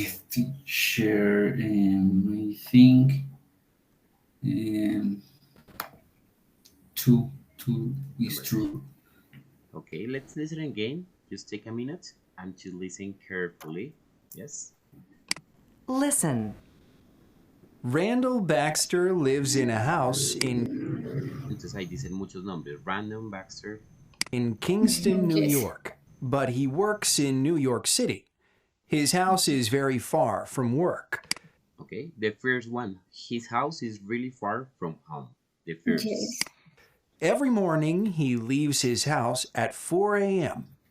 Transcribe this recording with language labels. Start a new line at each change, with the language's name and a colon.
English: Teacher, I think two is true. Okay, let's listen again. Just take a minute and to listen carefully. Yes? Listen. Randall Baxter lives in a house
Spanish: Entonces ahí dicen muchos nombres.
English: Random Baxter. in Kingston, New Yes. York, but he works in New York City. His house is very far from work. Okay, the first one. His house is really far from home. The first. Yes. Every morning, he leaves his house at 4 a.m.